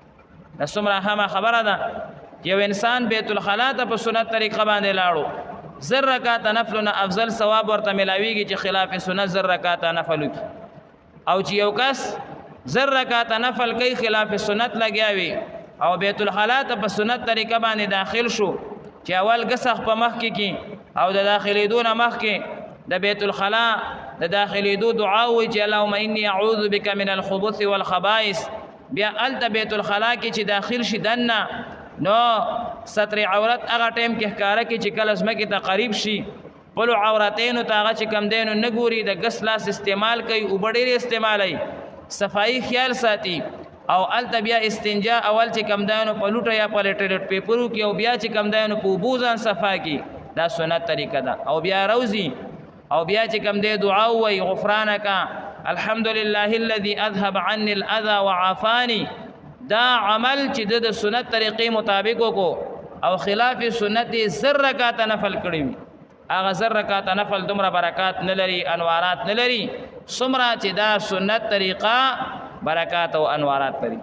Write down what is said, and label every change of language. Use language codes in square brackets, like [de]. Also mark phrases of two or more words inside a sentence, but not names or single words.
[ps] دا څومره اهمه خبره ده چې یو انسان بیت الخلا ته په سنت طریقه باندې لاړو، 1000 رکعاته نفلونه افضل ثواب ورته ملاویږي چې خلاف سنت 1000 رکعاته نفل وکړي. او چې یو کس 1000 رکعاته نفل کوي خلاف سنت لګیا وي او بیت الخلا ته په سنت طریقه باندې داخل شو، چې اول غسخ په مخ کې او د داخلېدو نه مخکې د بیت الخلا د داخلېدو دعا وایي چې [ar] اللهم انی اعوذ بک من الخبث والخبائث. [ps] بیا هلته بیت الخلا کې چې داخل شي دننه، نو ستر عورت هغه ټایم کې ښکاره کړي چې کله ځمکې ته قریب شي، خپلو عورتینو ته هغه چې کوم دی نو نه ګوري، د ګس لاس استعمال کوي، اوبه ډېرې استعمالوي، صفایي خیال ساتي. او هلته بیا استنجا اول چې کوم دی نو په لوټه یا په [en] toilet paper [ps] وکړي او بیا چې کوم دی نو په اوبو ځان صفا کړي، دا سنت طریقه ده. او بیا روزي او بیا چې کوم دی دعا ووایي [ar] غفرانک الحمد لله الذي اذهب عني الاذى وعافاني. [ps] دا عمل چې د سنت طریقې مطابق وکړو او خلاف سنت 1000 رکعاته نفل کړی وي، هغه 1000 رکعاته نفل دومره برکات نه لري، انوارات نه لري څومره چې دا سنت طریقه برکات او انوارات لري.